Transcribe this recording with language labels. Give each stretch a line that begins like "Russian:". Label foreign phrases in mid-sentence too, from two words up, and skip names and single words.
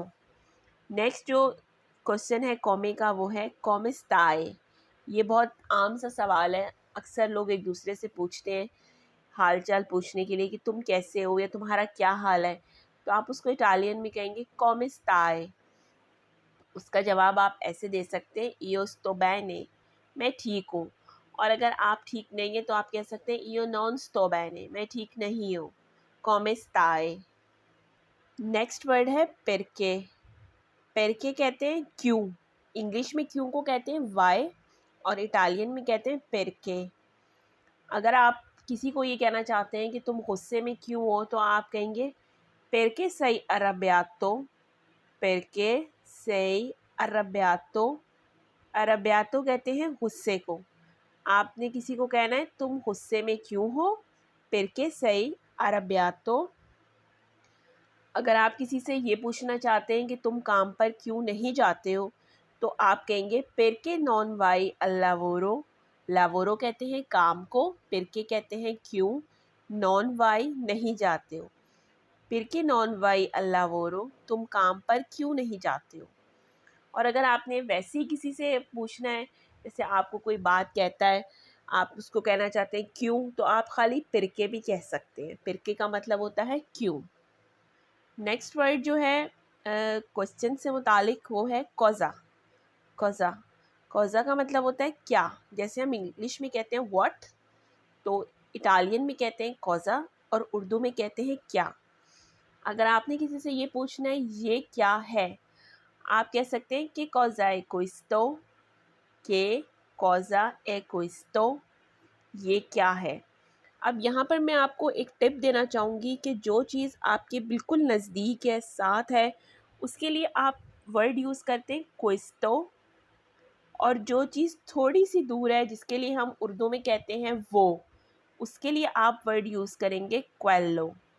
Urdu: نیکسٹ جو کوئسچن ہے کومے کا وہ ہے
Italian: come stai.
Urdu: یہ بہت عام سا سوال ہے، اکثر لوگ ایک دوسرے سے پوچھتے ہیں حال چال پوچھنے کے لیے کہ تم کیسے ہو یا تمہارا کیا حال ہے. تو آپ اس کو اٹالین میں کہیں گے
Italian: come stai.
Urdu: اس کا جواب آپ ایسے دے سکتے ہیں
Italian: io sto bene,
Urdu: میں ٹھیک ہوں. اور اگر آپ ٹھیک نہیں ہیں تو آپ کہہ سکتے ہیں
Italian: io non sto bene,
Urdu: میں ٹھیک نہیں ہوں,
Italian: come stai।
English: next word
Urdu: ہے perché۔ perché کہتے ہیں کیوں، انگلش میں کیوں کو کہتے ہیں وائی اور اٹالین میں کہتے ہیں perché. اگر آپ کسی کو یہ کہنا چاہتے ہیں کہ تم غصے میں کیوں ہو تو آپ کہیں گے
Italian: perché sei arrabbiato, perché sei arrabbiato।
Urdu: اربیاتو کہتے ہیں غصے کو. آپ نے کسی کو کہنا ہے تم غصے میں کیوں ہو,
Italian: perché sei arrabbiato।
Urdu: اگر آپ کسی سے یہ پوچھنا چاہتے ہیں کہ تم کام پر کیوں نہیں جاتے ہو تو آپ کہیں گے
Italian: perché non vai al lavoro।
Urdu: lavoro کہتے ہیں کام کو، perché کہتے ہیں کیوں,
Italian: non vai
Urdu: نہیں جاتے ہو,
Italian: perché non vai al lavoro
Urdu: تم کام پر کیوں نہیں جاتے ہو. اور اگر آپ نے ویسے ہی کسی سے پوچھنا ہے، جیسے آپ کو کوئی بات کہتا ہے آپ اس کو کہنا چاہتے ہیں کیوں، تو آپ خالی پرکے بھی کہہ سکتے ہیں، پرکے کا مطلب ہوتا ہے کیوں.
English: next word
Urdu: جو ہے کوئسچن سے متعلق وہ ہے کوزا. کوزا، کوزا کا مطلب ہوتا ہے کیا. جیسے ہم انگلش میں کہتے ہیں واٹ، تو اٹالین میں کہتے ہیں کوزا اور اردو میں کہتے ہیں کیا. اگر آپ نے کسی سے یہ پوچھنا ہے یہ کیا ہے، آپ کہہ سکتے ہیں کہ
Italian: cosa è questo,
Urdu: کے
Italian: cosa è questo,
Urdu: یہ کیا ہے. اب یہاں پر میں آپ کو ایک ٹپ دینا چاہوں گی کہ جو چیز آپ کے بالکل نزدیک ہے، ساتھ ہے، اس کے لیے آپ
English: word use
Urdu: کرتے ہیں questo، اور جو چیز تھوڑی سی دور ہے جس کے لیے ہم اردو میں کہتے ہیں وہ، اس کے لیے آپ
English: word use
Urdu: کریں گے quello.